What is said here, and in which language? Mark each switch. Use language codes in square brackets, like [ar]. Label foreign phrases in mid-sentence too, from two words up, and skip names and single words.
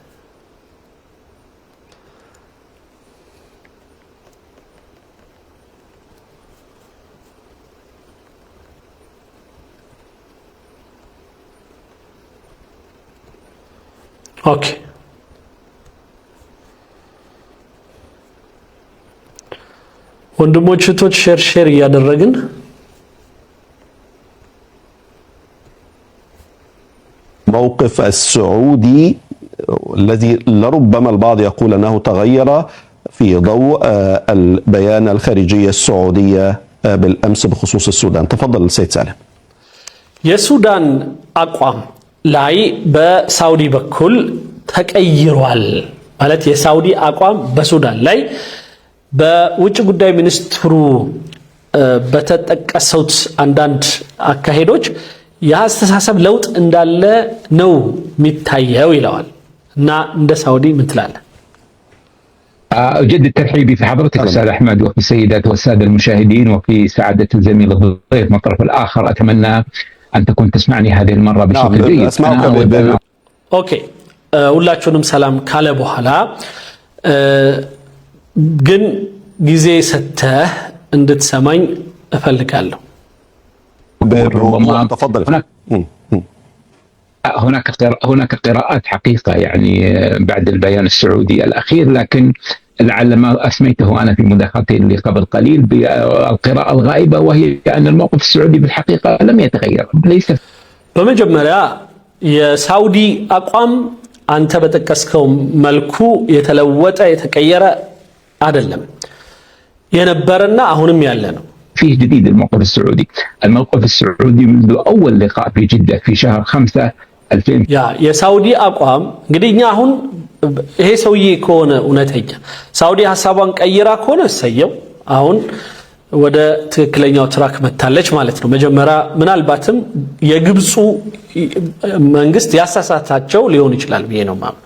[am] ኦኬ ወንድሞች እህቶች ሼር እያደረግን [ar] موقف السعودي الذي لربما البعض يقول أنه تغير في ضوء البيان الخارجية السعودية بالأمس بخصوص السودان. تفضل السيد سالم. [am] የሱዳን አቋም ላይ በሳውዲ በኩል ተቀይሯል ማለት የሳውዲ አቋም በሱዳን ላይ በውጭ ጉዳይ ሚኒስትሩ በተጠቀሱት አንዳንድ አካሄዶች የአስተሳሰብ ለውጥ እንዳለ ነው የሚታየው ይላል እና እንደ ሳውዲ ምን ትላለህ? [ar] أجدد ترحيبي في حضرتك أستاذ أحمد وفي السيدات والسادة المشاهدين وفي سعادة الزميل الضيف من الطرف الآخر. أتمنى أن تكون تسمعني هذه المرة بشكل جيد. [am] أوكي ሁላችሁንም ሰላም ካለ በኋላ ግን ጊዜ ሰተህ እንድትሰማኝ እፈልጋለሁ። [ar] تفضل. هناك قراءات حقيقة يعني بعد البيان السعودي الأخير، لكن لعل ما أسميته أنا في مداخلتي اللي قبل قليل بالقراءة الغائبة، وهي أن الموقف السعودي بالحقيقة لم يتغير. ليس [am] በመጀመሪያ የሳውዲ አቋም አንተ በተከስከው መልኩ የተለወጠ የተቀየረ አይደለም፣ የነበረና አሁንም ያለ ነው። [ar] فيه جديد الموقف السعودي منذ أول لقاء في جدة في شهر 5 2000 [am] የሳውዲ አቋም እንግዲህ እኛ አሁን ይሄ ሰውዬ ከሆነ እውነተኛ ሳውዲ ሐሳቧን ቀይራ ከሆነ እሰየው፣ አሁን ወደ ትክክለኛው ትራክ መታለች ማለት ነው። መጀመሪያ ምናልባትም የግብፁ መንግስት ያሳሳታቸው ሊሆን ይችላል ብዬ ነው ማለት